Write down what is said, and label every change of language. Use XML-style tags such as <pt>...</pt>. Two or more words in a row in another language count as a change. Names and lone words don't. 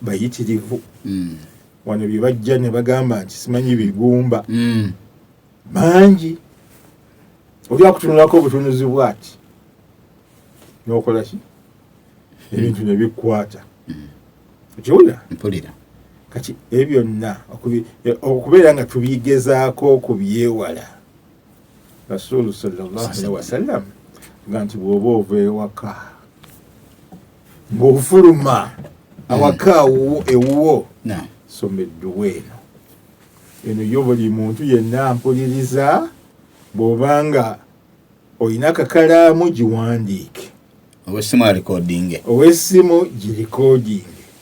<lg>bayitirivu wano bye bajja ne bagamba nti simanyi bigumba bangi oli akutunulako obutunuzi bwati n'okola ki ebintu ne bikwata okiwulira mpulira kati ebyo byonna okubeera nga tubigezaako okubyewala rasulu</lg> <ar>صلى الله عليه وسلم</ar> <lg>nga nti bw'oba ova ewaka ng'ofuluma awaka ewuwo soma edduwa eno yo buli muntu yenna mpuliriza bw'obanga olina akakalaamu giwandiike ow'essimu girikoodinge</lg>